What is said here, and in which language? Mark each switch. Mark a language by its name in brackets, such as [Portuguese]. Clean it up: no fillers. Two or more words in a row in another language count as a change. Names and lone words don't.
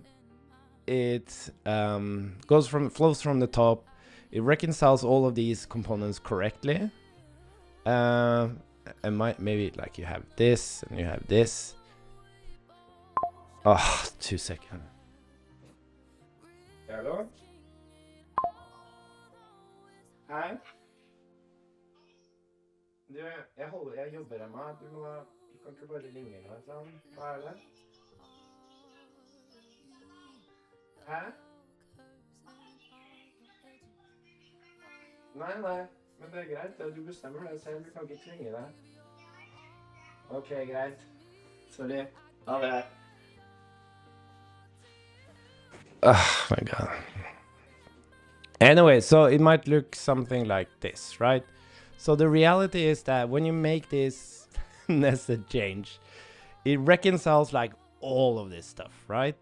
[English] It flows from the top. It reconciles all of these components correctly. And maybe like you have this and you have this. Oh, 2 seconds. Hello? [Norwegian] Hei? Du, jeg jobber her med. Du kan ikke bare ringe meg sånn. Hva er det? Hæ? Nei, men det er greit. Du bestemmer det selv. Du kan ikke tvinge deg. Ok, greit. Sorry. Ha det. [English] Oh my god. Anyway, so it might look something like this, right? So the reality is that when you make this nested change, it reconciles like all of this stuff, right?